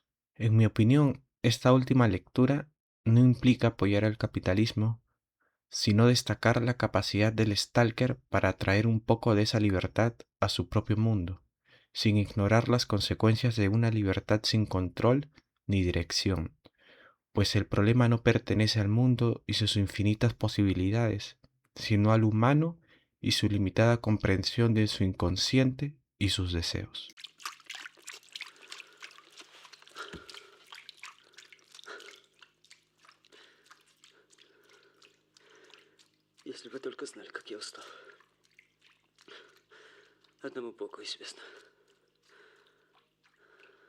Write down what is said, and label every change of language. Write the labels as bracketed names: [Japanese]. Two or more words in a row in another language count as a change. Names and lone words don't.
[Spanish] En mi opinión, esta última lectura no implica apoyar al capitalismo, sino destacar la capacidad del Stalker para traer un poco de esa libertad a su propio mundo, sin ignorar las consecuencias de una libertad sin control ni dirección, pues el problema no pertenece al mundo y sus infinitas posibilidades, sino al humano y su limitada comprensión de su inconsciente y sus deseos. [Russian] Если бы только знали, как я устал. Одному Богу известно.